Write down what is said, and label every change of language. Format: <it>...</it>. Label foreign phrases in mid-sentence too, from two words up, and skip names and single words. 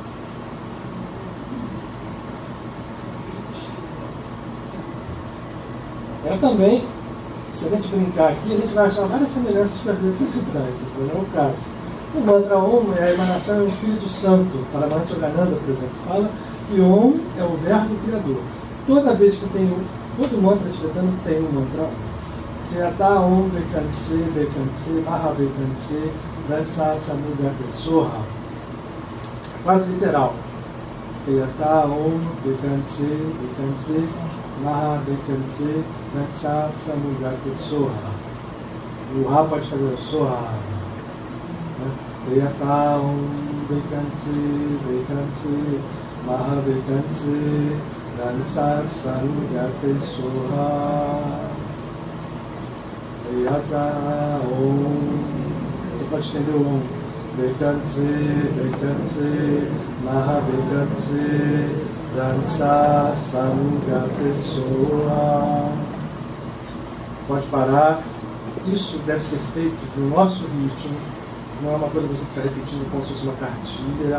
<pt>Também, se a gente brincar aqui, a gente vai achar várias semelhanças com as letras hebraicas, mas não é o caso. O mantra Om é a emanação do Espírito Santo. Para Yogananda, por exemplo, fala que Om é o verbo criador. Toda vez que tem todo mantra tibetano tem um mantra Om. Yata Om Vekanse, Vekanse, Maha Vekanse, Vansat Samuga Soha. Quase literal. Yata Om Vekanse, Vekanse, Maha Vekanse, Vansat Samuga Soha. O Ra pode fazer o Soha. Yata Om Vekanse, Vekanse, Maha Vekanse, Vansat Samuga Soha. Yata Om. Você pode estender o Om. Vekanse, Vekanse, Maha Vekanse, Vansat Samuga Soha. Pode parar. Isso deve ser feito no nosso ritmo. Não é uma coisa que você fica repetindo como se fosse uma cartilha.</pt>